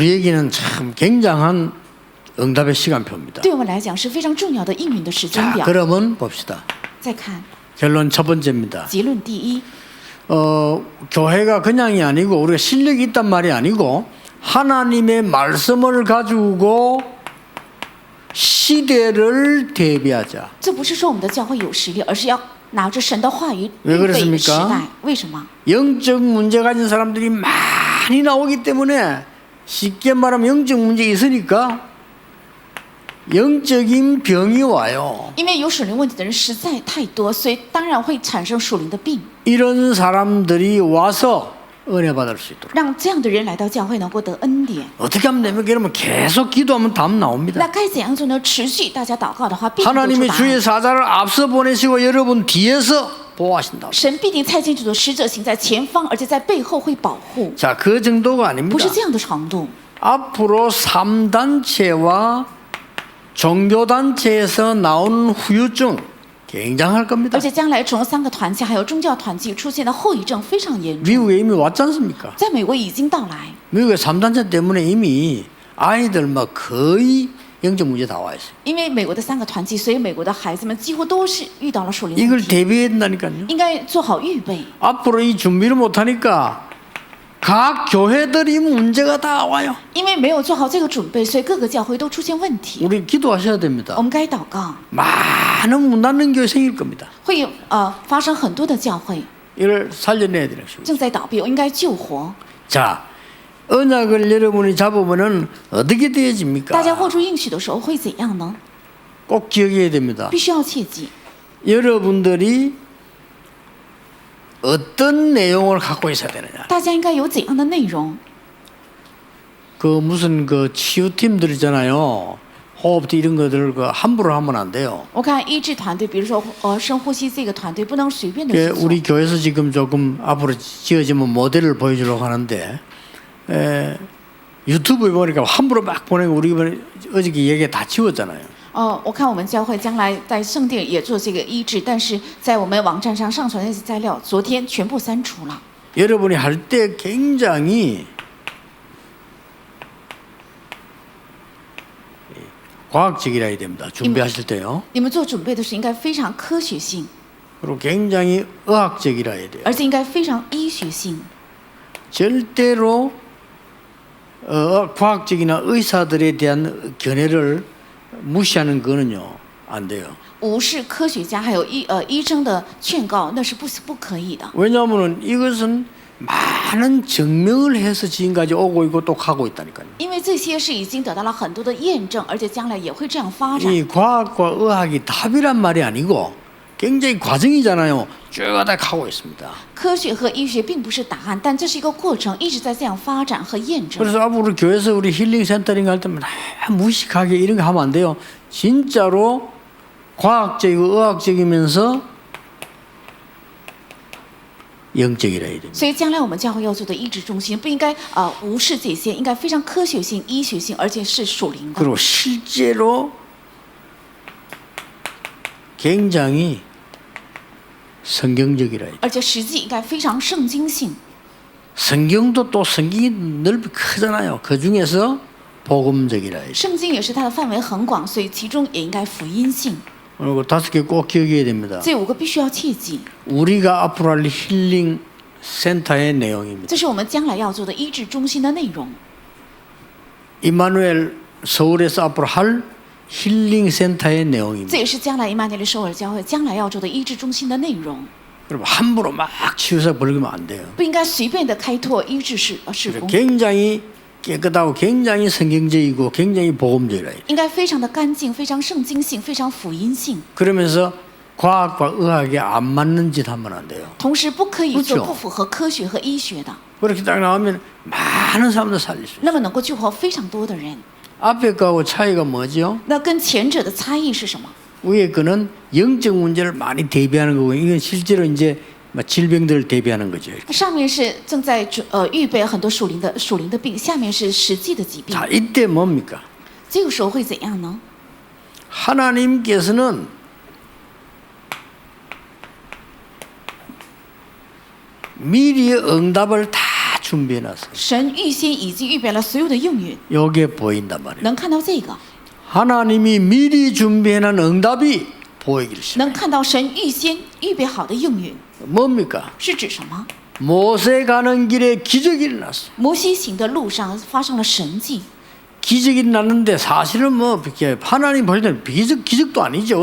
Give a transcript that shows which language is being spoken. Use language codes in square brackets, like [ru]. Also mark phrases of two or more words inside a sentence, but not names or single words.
[ko] 우리에게는 참 굉장한 응답의 시간표입니다. [zh] 对我们来讲是非常重要的应允的时间 [ko] 자, [zh] 表。 [ko] 그러면 봅시다. [zh] 再看 [ko] 결론 첫 번째입니다. [zh] 结论第一， [ko] 교회가 그냥이 아니고 우리가 실력이 있단 말이 아니고 하나님의 말씀을 가지고 시대를 대비하자. [zh] 这不是说我们的教会有实力，而是要拿着神的话语 [ko] 왜 [zh] 预备 [ko] 그렇습니까 [zh] 时代。为什么？ [ko] 영적 문제 가진 사람들이 많이 나오기 때문에 쉽게 말하면 영적 문제 있으니까 영적인 병이 와요. [zh] 因为有属灵问题的人实在太多，所以当然会产生属灵的病， [ko] 이런 사람들이 와서 은혜 받을 수 있도록. [zh] 让这样的人来到教会能够得恩典。 [ko] 어떻게 하면 되면 그러면 계속 기도하면 답 [zh] 那 [ko] 나옵니다. [zh] 该怎样做呢？持续大家祷告的话，必定得出 [ko] 하나님의 [zh] 答案。 [ko] 주의 사자를 앞서 보내시고 여러분 뒤에서 보호하신다. [zh] 神必定差遣主的使者行在前方，而且在背后会保护， [ko] 자, 그 정도가 [zh] 不 [ko] 아닙니다. [zh] 是这样的程度。 [ko] 앞으로 3단체와 종교단체에서 나오는 후유증 굉장할 겁니다. [zh] 而且将来从3个团体还有宗教团体出现的后遗症非常严重， [ko] 미국에 이미 왔지 않습니까? [zh] 在美国已经到来。 [ko] 미국의 3단체 때문에 이미 아이들 막 거의 영적 문제 다 와 있어요. [zh] 因为美国的3个团体，所以美国的孩子们几乎都是遇到了属灵问 [ko] 이걸 [zh] 题， [ko] 대비해야 된다니까요. [zh] 应该做好预备。 [ko] 앞으로 이 준비를 못하니까 각 교회들이 문제가 다 와요. [zh] 因为没有做好这个准备，所以各个教会都出现问题。 [ko] 우리 기도하셔야 됩니다. [zh] 我们该祷告， [ko] 많은 문 닫는 교회 생길 겁니다. [zh] 会有发生很多的教会 [ko] 이걸 살려내야 되는 것입니다. [zh] 正在倒闭，应该救活。 [ko] 자, 언약을 여러분이 잡으면은 어떻게 되어집니까? [zh] 大家握住应许的时候会怎样呢？ [ko] 꼭 기억해야 됩니다. [zh] 必须要切记， [ko] 여러분들이 어떤 내용을 갖고 있어야 되느냐. [zh] 大家应该有怎样的内容？ [ko] 그 무슨 그 치유팀들이잖아요. 호흡 이런 것들 그 함부로 하면 안 돼요. [zh] 我看医治团队，比如说深呼吸这个团队，不能随便的 [ko] 그 [zh] 去做。 [ko] 우리 교회에서 지금 조금 앞으로 지어지면 모델을 보여주려고 하는데 유튜브에 보니까 함부로 막 보내고 우리 이번에 어저께 얘기 다 지웠잖아요. [zh] 我看我们教会将来在圣殿也做这个医治，但是在我们网站上上传那些材料，昨天全部删除了。 [ko] 여러분이 할 때 굉장히 과학적이라 해야 됩니다. 준비하실 때요. [zh] 你们做准备的时候应该非常科学性， [ko] 그리고 굉장히 의학적이라 해야 돼요. [zh] 而且应该非常医学性。 [ko] 절대로 과학적이나 의사들에 대한 견해를 무시하는 거는요 안 돼요. [zh] 无视科学家还有医生的劝告，那是不可以的。 [ko] 왜냐하면 이것은 많은 증명을 해서 지금까지 오고 있고 또 가고 있다니까요. [zh] 因为这些是已经得到了很多的验证，而且将来也会这样发展。 [ko] 이 과학과 의학이 답이란 말이 아니고 굉장히 과정이잖아요. 쭉 가다 가고 있습니다. [zh] 科学和医学并不是答案，但这是一个过程，一直在这样发展和验证。 [ko] 그래서 앞으로 교회에서 우리 힐링 센터링 할 때만 무식하게 이런 거 하면 안 돼요. 진짜로 과학적이고 의학적이면서 영적이라 해야 됩니다. [zh] 所以将来我们教会要做的医治中心，不应该无视这些，应该非常科学性、医学性，而且是属灵的。 [ko] 그리고 실제로 굉장히 성경적이라 해야 돼요. [zh] 而且实际应该非常圣经性。 [ko] 성경도 또 성경이 넓이 크잖아요. 그 중에서 복음적이라 해야 돼요. [zh] 圣经也是它的范围很广，所以其中也应该福音性。 [ko] 그리고 5개 꼭 기억해야 됩니다. [zh] 这5个必须要切记， [ko] 우리가 앞으로 할 힐링 센터의 내용입니다. [zh] 这是我们将来要做的医治中心的内容。 [ko] 이마누엘 서울에서 앞으로 할 힐링 센터의 내용입니다. [zh] 这也是将来伊玛尼尔首尔教会将来要做的医治中心的内容。 [ko] 여러분 함부로 막 치유사 벌리면 안 돼요. [zh] 不应该随便的开拓医治事工， [ko] 굉장히 깨끗하고 굉장히 성경적이고 굉장히 복음적이라 해요. [zh] 应该非常的干净，非常圣经性，非常福音性。 [ko] 그러면서 과학과 의학에 안 맞는 짓 하면 안 돼요. [zh] 同时不可以做 [ko] 그렇죠 [zh] 不符合科学和医学的， [ko] 그렇게 딱 나오면 많은 사람들 살릴 수 있어요. [zh] 那么能够救活非常多的人。 [ko] 앞에 거하고 차이가 뭐죠? [zh] 那跟前者的差异是什么？ [ko] 위에 거는 영적 문제를 많이 대비하는 거고 이건 실제로 이제 질병들을 대비하는 거죠. [zh] 上面是正在预备很多属灵的病，下面是实际的疾病。 [ko] 자, 이때 뭡니까? [zh] 这个时候会怎样呢？ [ko] 하나님께서는 미리 응답을 다 준비해놨어요. [zh] 神预先已经预备了所有的应允， [ko] 이게 보인단 말이에요. [zh] 能看到这个， [ko] 하나님이 미리 준비해놓은 응답이 보이기를 시작해요. [zh] 能看到神预先预备好的应允， [ko] 뭡니까? [zh] 是指什么？ [ko] 모세 가는 길에 기적이 일어났어요. [zh] 摩西行的路上发生了神迹， [ko] 기적이 났는데 사실은 뭐 이렇게 하나님 볼 때는 기적도 아니죠.